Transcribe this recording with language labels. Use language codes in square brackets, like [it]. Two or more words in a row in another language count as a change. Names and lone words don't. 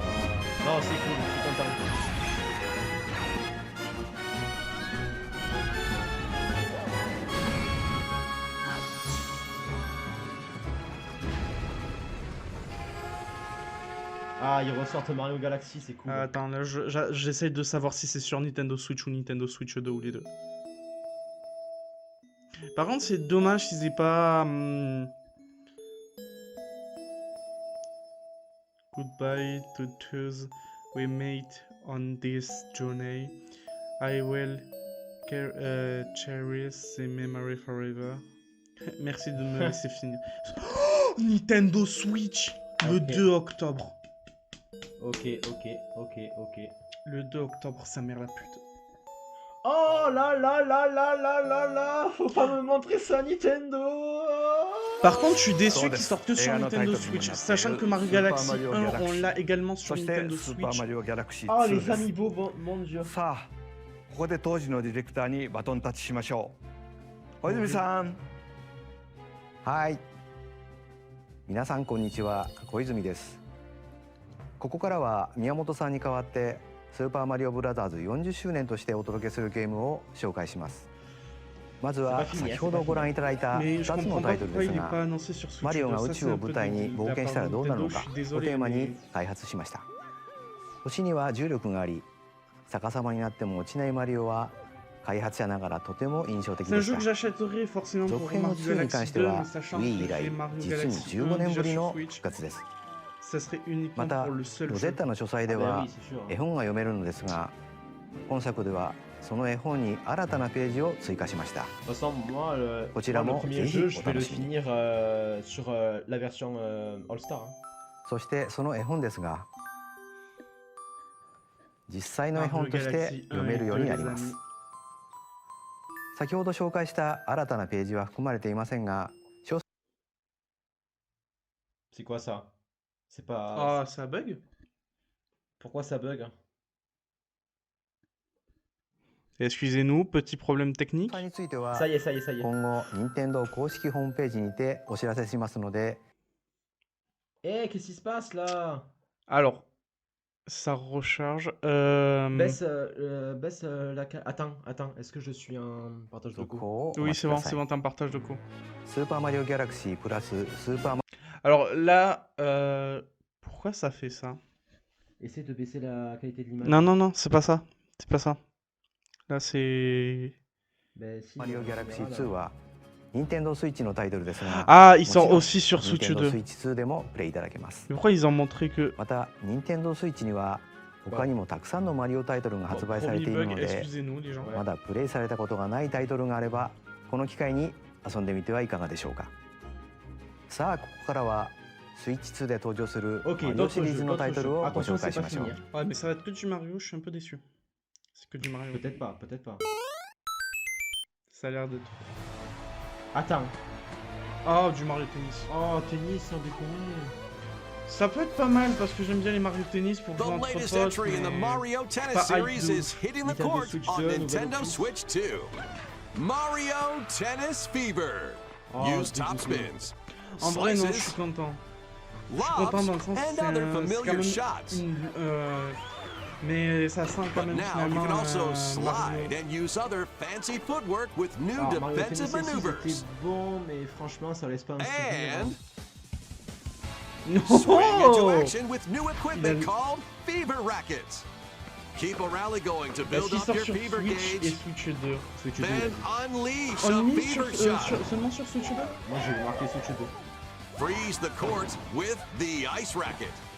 [fr] Non, c'est cool, je suis content. Ah, ils ressortent Mario Galaxy, c'est cool. Attends, là j'essaye de savoir si c'est sur Nintendo Switch ou Nintendo Switch 2 ou les deux. Par contre, c'est dommage qu'ils aient pas... [en] Goodbye to those we made on this journey. I will Cherish et Memory Forever. [fr] Merci de me laisser finir. Oh, Nintendo Switch, le Ok. 2 octobre. Ok. Le 2 octobre, sa mère la pute. Oh là, faut pas me montrer ça Nintendo. Par contre, je suis déçu [ja] そう [fr] qu'il [ja] です。 [fr] sorte que sur [ja] 映画の [fr] Nintendo [ja] タイトルにも [fr] Switch, [ja] なっている [fr] sachant que Mario [ja] スーパー [fr] Galaxy [ja] マリオ [fr] 1, [ja] ギャラクシ [fr] on [ja] ー [fr] l'a également sur [ja] そして [fr] Nintendo [ja] スーパー [fr] Switch. [ja] マリオギャラクシー [fr] Oh [ja] 2 [fr] les [ja] です。 [fr] amiibo, mon dieu. [ja] さあここで当時のディレクターにバトンタッチしましょう。小泉さん。はい。皆さんこんにちは、小泉です。ここからは宮本さんに代わってスーパーマリオブラザーズ40周年としてお届けするゲームを紹介します。まずは先ほどご覧いただいた [fr] Mais je [ja] 2つの [fr] comprends [ja] タ [fr] pas [ja] イトル [fr] pourquoi [ja] で [fr] il [ja] す [fr] n'est [ja] が、 [fr] pas annoncé sur Switch [ja] マリオが [fr] 2. [ja] 宇 [fr] Ça, [ja] 宙 [fr] c'est [ja] を [fr] un [ja] 舞 [fr] peu [ja] 台 [fr] de [ja] に冒 [fr] la [ja] 険 [fr] part [ja] したら [fr] de [ja] どうなるの [fr] Nintendo, [ja] か [fr] je suis [ja] を [fr] désolé, [ja] テーマに [fr] mais [ja] 開発しました。星には重力があり、逆さまになっても落ちないマリオは開発者ながらとても印象的 [fr] c'est un [ja] でし [fr] jeu [ja] た [fr] que。j'achèterais forcément [ja] 続 [fr] pour [ja] 編の [fr] Mario [ja] 2に関 [fr] Galaxy [ja] して [fr] 2, [ja] は [fr] mais sachant [ja] Wii 以 [fr] que [ja] 来 [fr] j'ai Mario [ja] 実に [fr] Galaxy [ja] 15 [fr] 1 [ja] 年ぶ [fr] déjà [ja] り [fr] sur [ja] の [fr] Switch, [ja] 復活です。 [fr] ça serait uniquement [ja] また [fr] pour le seul [ja] ロゼッ [fr] jeu. [ja] タの書斎で [fr] Ah bah [ja] は [fr] oui, c'est sûr. [ja] 絵本が読めるのですが、本作ではその絵本に新たなページを追加しました。 [fr] De toute façon, moi, le [ja] Kochiramo, [fr] premier [ja] Zehi, [fr] jeu, je vais le [ja] Otanoshimi. [fr] finir sur la version All-Star. Hein. [ja] そしてその絵本ですが、実際の絵 [fr] Mario [ja] 本として [fr] Galaxy [ja] 読 [fr] 1 [ja] め [fr] et [ja] るよう [fr] 2, [ja] にな [fr] les [ja] ります [fr] amis. [ja] 先ほど紹介した新たなページは含まれていませんが、 [fr] C'est quoi ça? C'est pas. Ah, ça bug? Pourquoi ça bug? Excusez-nous, petit problème [ja] 詳 [fr] technique. [ja] 細については [fr] Ça y est, ça y est, ça y est. [ja] 今後任天堂公式ホームページにてお知らせしますので、 [fr] Eh, qu'est-ce qui se passe là? Alors, ça recharge. Baisse, baisse Attends, est-ce que je suis en partage de [ja] 続 [fr] coup? [ja] 報をお [fr] Oui, [ja] 待ち [fr] c'est [ja] くだ [fr] bon, [ja] さ [fr] c'est [ja] い。 [fr] bon, t'as un partage de co. [ja] スーパーマリオギャラクシープラススーパーマ [fr] Alors là, pourquoi ça fait ça? Essaye de baisser la qualité de l'image. Non, non, non, c'est pas ça. C'est pas ça. Là, c'est... Ben, si, [ja] リオギャラクシー [fr] voilà. [ja] 2は任天堂スイッチのタイトルですが、 [fr] Ah, il sort [ja] もちろん [fr] aussi sur Switch [ja] 任天堂ス [fr] 2. [ja] イッチ2でもプレイいただけます。 [fr] Mais pourquoi ils ont montré que... [ja] また任天堂スイッチには他にもたくさんのマリオタイトルが発売されている [fr] Premier [ja] の [fr] bug, [ja] で、 [fr] excusez-nous les gens. [ja] はいまだプレイされたことがないタイトルがあればこの機会に遊んでみてはいかがでしょうか。さあここからはスイッチ2で登場する [fr] Ok, [ja] マリオ [fr] d'autres [ja] シリー [fr] jeux, [ja] ズのタ [fr] d'autres [ja] イトル [fr] jeux. [ja] をご [fr] Attention, [ja] 紹 [fr] c'est [ja] 介し [fr] pas [ja] ましょう。 [fr] fini. hein. Ouais, mais ça va être que du Mario, je suis un peu déçu. C'est que du Mario. Peut-être pas, peut-être pas. Ça a l'air d'être... Attends. Ah, du Mario Tennis. Oh, tennis, sans déconner. Ça peut être pas mal parce que j'aime bien les Mario Tennis pour [en] The [fr] jouer entre [en] latest [fr] potes, [en] entry in the [fr] mais... [en] Mario Tennis [fr] pas hype [en] series [fr] de is hitting the Nintendo [en] court [fr] Switch [en] on [fr] 2, nouvelle [en] Nintendo [fr] opus. [en] Switch 2. Mario Tennis Fever. [fr] Oh, [en] Use top [fr] dégoûté. [en] spins, [fr] En vrai, non, je suis [en] slices, [fr] content. Je suis content [en] lobs, [fr] dans le sens [en] and [fr] c'est [en] other [fr] c'est quand [en] familiar [fr] même [en] shots. [fr] mais ça sent quand [en] But [fr] même [en] now you [fr] finalement [en] can also [fr] Mario. [en] slide and use other fancy footwork with new [fr] Alors, Mario Tennis [en] defensive [fr] aussi, [en] maneuvers. [fr] c'était bon, mais franchement, ça laisse pas un souvenir. [en] And [fr] Non. [en] swing into action with new equipment [fr] Il a- [en] called Fever Rackets. Keep a rally going to [fr] Est-ce [en] build [fr] qu'il [en] up [fr] sort [en] your [fr] sur [en] fever [fr] Switch et [en] gauge. [fr] Switch 2? Switch 2. [en] Then unleash a [fr] On mise [en] fever shot. [fr] seulement sur Switch 2? Moi, j'ai marqué Switch 2. [en] Freeze the court with the ice racket.